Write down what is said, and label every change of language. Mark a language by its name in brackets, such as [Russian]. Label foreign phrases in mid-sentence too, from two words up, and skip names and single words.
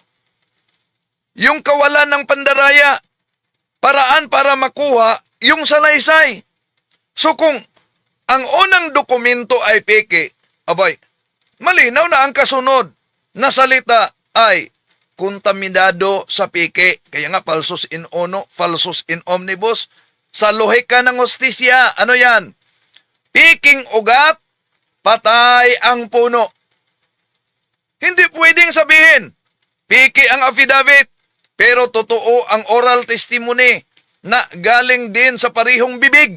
[Filipino] Yung kawalan ng pandaraya. Paraan para makuha yung salaysay. So kung ang unang dokumento ay peke, abay, malinaw na ang kasunod na salita ay kontaminado sa peke. Kaya nga, [Latin] falsus in uno, falsus in omnibus. [Filipino] Sa lohika ng hostisya, ano yan? Piking ugat, patay ang puno. Hindi pwedeng sabihin, peke ang affidavit, pero totoo ang [English] oral testimony [Filipino] na galing din sa parihong bibig.